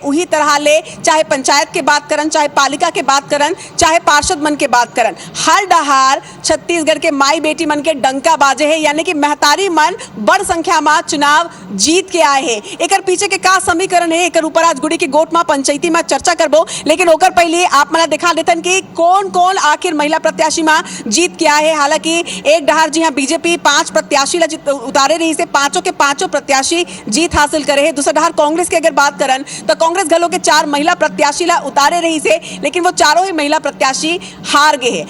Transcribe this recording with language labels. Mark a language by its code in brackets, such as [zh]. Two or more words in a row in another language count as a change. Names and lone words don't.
[hne] उही तरह ले चाहे पंचायत के बात करन, चाहे पालिका के बात करन, चाहे पार्षद मन के बात करन, हर डहार छत्तीसगढ़ के माई बेटी मन के डंका बाजे है, यानी कि महतारी मन बड़ संख्या में चुनाव जीत के आए हैं। एकर पीछे के का समीकरण है, एकर ऊपर आज गुड़ी की गोट मां पंचायती में चर्चा करबो। लेकिन ओकर पहले आप मला दिखा देतन कि कौन कौन आखिर महिला प्रत्याशी में जीत के आए हैं। हालांकि एक डहार जी हाँ बीजेपी 5 प्रत्याशी उतारे रही से पांचों के पांचों प्रत्याशी जीत हासिल करे है। दूसरा डहार कांग्रेस की अगर बात करन तो कांग्रेस घलों के 4 महिला प्रत्याशी ला उतारे रही से, लेकिन वो चारों ही महिला प्रत्याशी हार गए हैं।